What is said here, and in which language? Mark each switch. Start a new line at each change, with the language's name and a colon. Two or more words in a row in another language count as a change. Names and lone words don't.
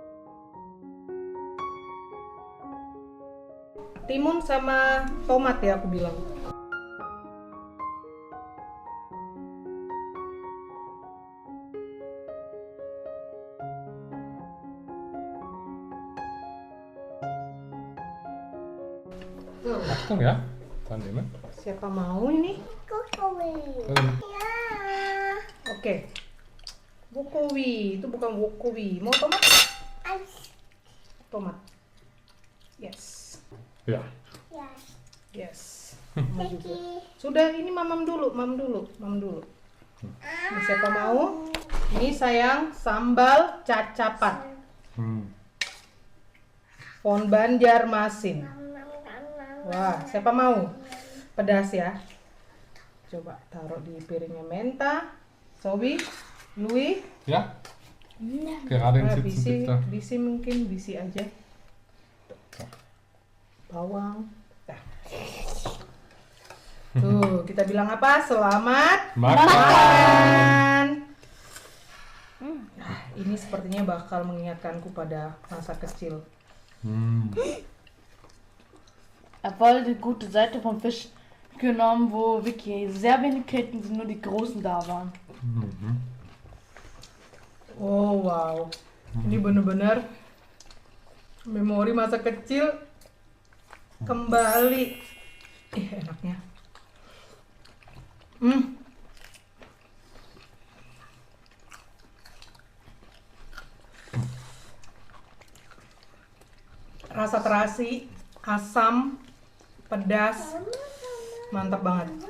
Indonesian: Timun sama tomat ya aku bilang.
German: Achtung ya. Dann nehmen.
Indonesian: Siapa mau ini? Kukuwi. Ähm, Ya. Oke. Wokowi, itu bukan wokowi. Mau tomat? Tomat. Yes.
German: Ja.
Indonesian: Ya. Yes. Mau juga. Kiki. Sudah, ini mamam dulu. Ini siapa mau? Ini sayang sambal cacapan. Pon Banjarmasin. Wah, siapa mau? Pedas ya. Coba taruh di piringnya Menta. Sobi, Lui.
German: Ja? Gerade im
Indonesian: Nah,
German: Sitzen bitte.
Indonesian: bisi mungkin bisi aja. Bawang. Nah. Tuh, kita bilang apa? Selamat Makan. makan. Nah, ini sepertinya bakal mengingatkanku pada masa kecil.
German: Er voll die gute Seite vom Fisch genommen, wo wirklich sehr wenig Ketten sind, nur die großen da waren.
Indonesian: Oh wow, ini bener-bener memori masa kecil kembali. Enaknya. Rasa terasi, asam, pedas, mantap banget.